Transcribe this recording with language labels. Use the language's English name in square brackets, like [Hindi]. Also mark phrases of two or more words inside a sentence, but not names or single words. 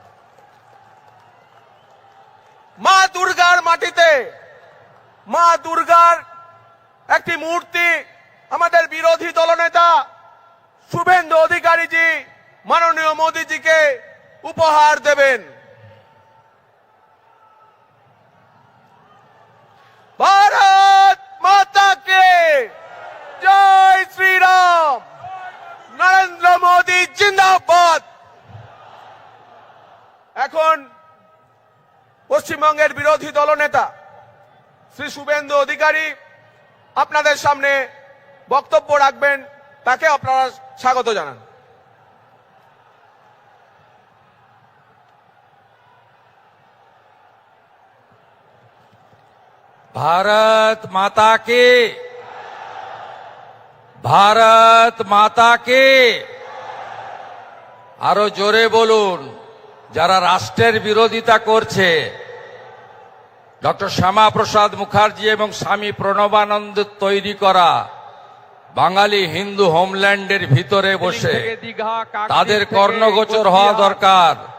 [Bangla] মা দুর্গার মাটিতে মা দুর্গার একটি মূর্তি আমাদের বিরোধী দলনেতা শুভেন্দু অধিকারীজি মাননীয় মোদীজিকে উপহার দেবেন। [Hindi] भारत माता के जय श्री राम। नरेंद्र मोदी जिंदाबाद। [Bangla] এখন পশ্চিমবঙ্গের বিরোধী দলনেতা শ্রী শুভেন্দু অধিকারী আপনাদের সামনে বক্তব্য রাখবেন। তাকে আপনারা স্বাগত জানান। [Hindi] भारत माता की। भारत माता की। [Bangla] আরো জোরে বলুন। যারা রাষ্ট্রের বিরোধিতা করছে ডক্টর শ্যামাপ্রসাদ মুখার্জি এবং স্বামী প্রণবানন্দ তৈরি করা বাঙালি হিন্দু হোমল্যান্ডের ভিতরে বসে তাদের কর্ণগোচর হওয়া দরকার।